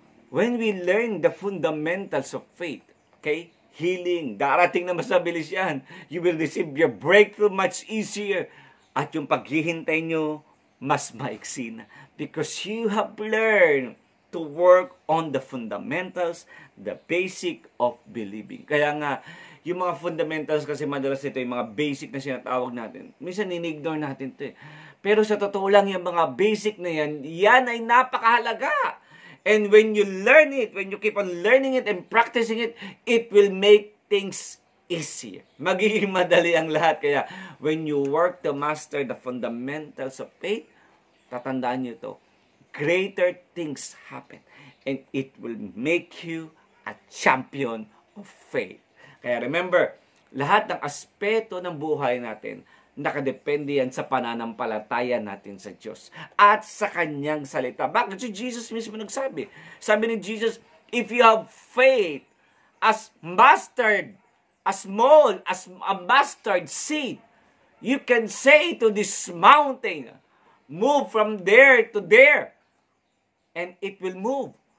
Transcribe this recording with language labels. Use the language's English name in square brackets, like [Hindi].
[English] When we learn the fundamentals of faith, okay, healing, [Filipino] darating na mas mabilis yan. [English] You will receive your breakthrough much easier. [Filipino] At yung paghihintay nyo, mas maiksi na. [English] Because you have learned to work on the fundamentals, the basic of believing. [Filipino] Kaya nga, yung mga fundamentals kasi madalas ito, yung mga basic na sinatawag natin. Minsan ini-ignore natin ito eh. Pero sa totoo lang, yung mga basic na yan, yan ay napakahalaga. [English] And when you learn it, when you keep on learning it and practicing it, it will make things easier. [Filipino] Magiging madali ang lahat. Kaya, [English] when you work to master the fundamentals of faith, [Filipino] tatandaan nyo ito, [English] greater things happen. And it will make you a champion of faith. [Filipino] Kaya remember, lahat ng aspeto ng buhay natin, nakadepende yan sa pananampalataya natin sa Diyos at sa Kanyang salita. Bakit? Si Jesus mismo nagsabi. Sabi ni Jesus, [English] if you have faith as mustard, as small as a mustard seed, you can say to this mountain, move from there to there, and it will move.